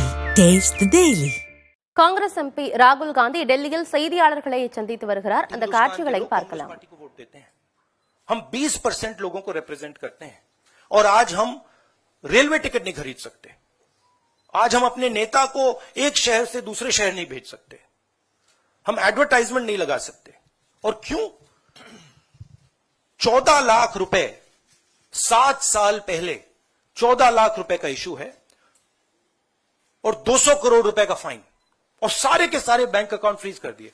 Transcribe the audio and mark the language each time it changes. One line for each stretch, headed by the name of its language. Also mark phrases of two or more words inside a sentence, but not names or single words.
English: Taste the Daily.
Tamil: காங்கிரஸ் எம்பி ராகுல் காந்தி டெல்லியில் செய்தியாளர்களை சந்தித்து வருகிறார். அந்த காட்சிகளை பார்க்கலாம்.
Hindi: हम 20% लोगों को रिप्रेजेंट करते हैं और आज हम
English: railway ticket
Hindi: नहीं खरीद सकते. आज हम अपने नेता को एक शहर से दूसरे शहर नहीं भेज सकते. हम एडवर्टाइजमेंट नहीं लगा सकते. और क्यों? 14 लाख रुपए 7 साल पहले 14 लाख रुपए का इशू है और 200 करोड़ रुपए का फाइन और सारे के सारे
English: bank account freeze
Hindi: कर दिए.